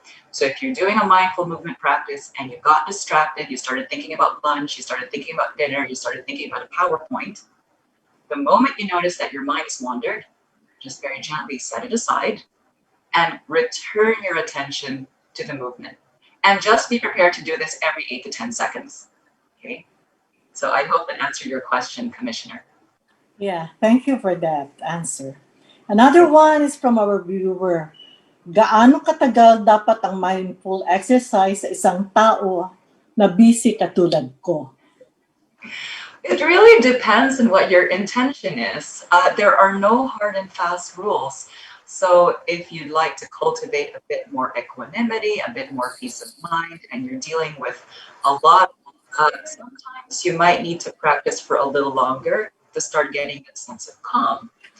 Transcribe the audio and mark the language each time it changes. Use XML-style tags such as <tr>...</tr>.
<en>So if you're doing a mindful movement practice and you got distracted, you started thinking about lunch, you started thinking about dinner, you started thinking about a PowerPoint, the moment you notice that your mind has wandered, just very gently set it aside and return your attention to the movement. And just be prepared to do this every 8 to 10 seconds. Okay? So I hope that answered your question, Commissioner. Yeah, thank you for that answer. Another one is from our viewer.</en> <tl>Gaano katagal dapat ang mindful exercise sa isang tao na busy katulad ko?</tl> <en>It really depends on what your intention is. There are no hard and fast rules. So if you'd like to cultivate a bit more equanimity, a bit more peace of mind, and you're dealing with a lot, sometimes you might need to practice for a little longer to start getting that sense of calm.</en>